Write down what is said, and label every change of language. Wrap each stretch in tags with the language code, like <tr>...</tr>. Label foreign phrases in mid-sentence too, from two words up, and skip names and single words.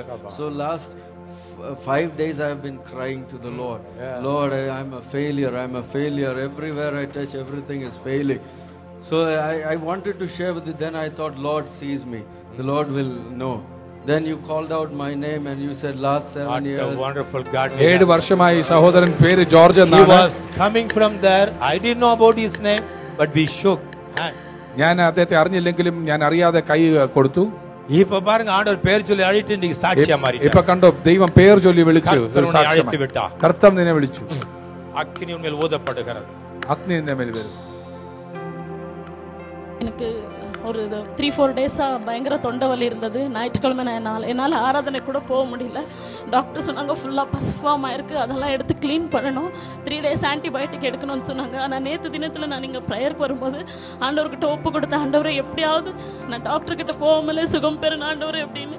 <en>So last 5 days I have been crying to the Lord. Lord, I'm a failure. I'm a failure. Everywhere I touch, everything is failing. So I wanted to share with you. Then I thought, Lord sees me. The Lord will know. Then you called out my name and you said last 7 years. What a wonderful God.</en> <ml>7 വർഷമായി സഹോദരൻ പേര് ജോർജ്</ml> <en>He</en> <ml>എന്നാണ്.</ml> <en>was coming from there. I didn't know about his name, but we shook hands.</en> <ml>ഞാൻ അദ്ദേഹത്തെ അറിഞ്ഞില്ലെങ്കിലും ഞാൻ അറിയാതെ കൈ കൊടുത്തു.</ml> <ta>இப்ப பாருங்க ஆண்டவர் பேர் சொல்லி அழைத்து நீங்க சாட்சியா மாறி.</ta> <ml>ഇപ്പൊ കണ്ടോ ദൈവം പേര് ചൊല്ലി വിളിച്ചു.</ml> <ta>அழைத்து விட்டார்.</ta> <ml>കർത്താവ് നിന്നെ വിളിച്ചു.</ml> <ta>அக்கினி உன்மேல் ஊதப்படுகிறது.</ta> <ml>അഗ്നി നിന്നെ മേൽ വരും.</ml> <ta>എനിക്ക് ஒரு 3-4 டேஸாக பயங்கர தொண்டை வலி இருந்தது. ஞாயிற்றுக்கிழமை என்னால் ஆராதனை கூட போக முடியல. டாக்டர் சொன்னாங்க ஃபுல்லாக</ta> <en>pus form</en> <ta>ஆயிருக்கு, அதெல்லாம் எடுத்து க்ளீன் பண்ணணும், 3 டேஸ் ஆன்டிபயோட்டிக் எடுக்கணும்னு சொன்னாங்க. ஆனால் நேற்று தினத்தில் நான் இங்கே ப்ரேயருக்கு வரும்போது ஆண்டவர்கிட்ட ஒப்பு கொடுத்த, ஆண்டவரை எப்படியாவது நான் டாக்டர்கிட்ட போகாமலே சுகம் பெறணும் ஆண்டவர் எப்படின்னு.</ta>